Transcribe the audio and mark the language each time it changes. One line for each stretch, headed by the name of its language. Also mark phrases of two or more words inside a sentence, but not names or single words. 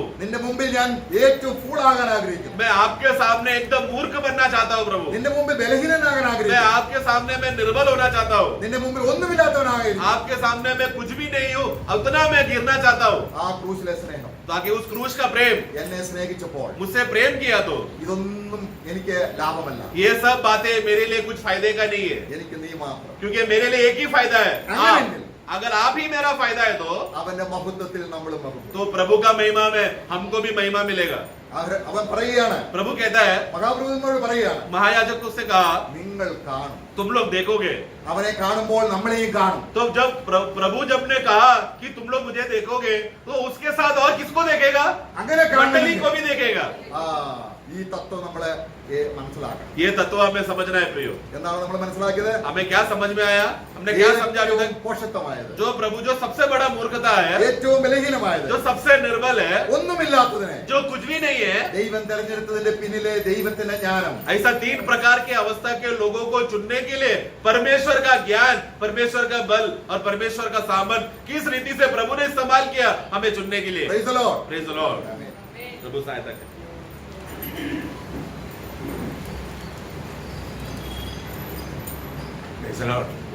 Malayalam: നിന്റെ മുമ്പിൽ ഞാൻ ഏറ്റവും ഫൂളാകാൻ ആഗ്രഹിക്കുന്നു.
Hindi: मैं आपके सामने एकदम मूर्ख बनना चाहता हूँ प्रभु।
Malayalam: നിന്റെ മുമ്പിൽ ബലഹീനനാകാൻ
Hindi: मैं
Malayalam: ആഗ്രഹിക്കുന്നു.
Hindi: आपके सामने मैं निर्बल होना चाहता हूँ।
Malayalam: നിന്റെ മുമ്പിൽ ഒന്നുമില്ലാത്തവനായിരുന്നു.
Hindi: आपके सामने मैं कुछ भी नहीं हूँ, उतना मैं गिरना चाहता हूँ।
Malayalam: ആ ക്രൂശിലെ സ്നേഹം
Hindi: ताकि उस क्रूस का प्रेम
Malayalam: എന്നെ സ്നേഹിച്ചപ്പോൾ
Hindi: मुझसे प्रेम किया तो
Malayalam: ഇതൊന്നും എനിക്ക് ലാഭമല്ല.
Hindi: ये सब बातें मेरे लिए कुछ फायदे का नहीं है,
Malayalam: എനിക്ക് നീ മാത്രം.
Hindi: क्योंकि मेरे लिए एक ही फायदा है।
Malayalam: അങ്ങനെ
Hindi: अगर आप ही मेरा फायदा है तो
Malayalam: അവന്റെ മഹത്വത്തിൽ നമ്മൾ മഹത്വം.
Hindi: तो प्रभु का महिमा में हमको भी महिमा मिलेगा।
Malayalam: അവൻ പറയുകയാണ്,
Hindi: प्रभु कहता है,
Malayalam: മഹാപ്രഭുവിനോട് പറയുകയാണ്,
Hindi: महायाजक उससे कहा,
Malayalam: നിങ്ങൾ കാണും.
Hindi: तुम लोग देखोगे।
Malayalam: അവനെ കാണുമ്പോൾ നമ്മളെയും കാണും.
Hindi: तो जब प्रभु जब ने कहा कि तुम लोग मुझे देखोगे, तो उसके साथ और किसको देखेगा?
Malayalam: അങ്ങനെ
Hindi: मंडली
Malayalam: കാണണമെങ്കിൽ
Hindi: को भी देखेगा।
Malayalam: ഈ തത്വം നമ്മള് മനസ്സിലാക്കണം.
Hindi: ये तत्व हमें समझना है प्रियो।
Malayalam: എന്താണ് നമ്മൾ മനസ്സിലാക്കിയത്?
Hindi: हमें क्या समझ में आया? हमने क्या समझा अभी तक?
Malayalam: പോഷത്വമായത്,
Hindi: जो प्रभु जो सबसे बड़ा मूर्खता है,
Malayalam: ഏറ്റവും ബലഹീനമായത്,
Hindi: जो सबसे निर्बल है,
Malayalam: ഒന്നുമില്ലാത്തതിനെ
Hindi: जो कुछ भी नहीं है,
Malayalam: ദൈവം തെരഞ്ഞെടുത്തതിന്റെ പിന്നിലെ ദൈവത്തിന്റെ ജ്ഞാനം.
Hindi: ऐसा 3 प्रकार के अवस्था के लोगों को चुनने के लिए परमेश्वर का ज्ञान, परमेश्वर का बल और परमेश्वर का सामर्थ किस रीति से प्रभु ने इस्तेमाल किया हमें चुनने के लिए।
English: Praise the Lord. Praise the Lord. Amen.
Hindi: प्रभु सहायता करें।
English: Praise the Lord.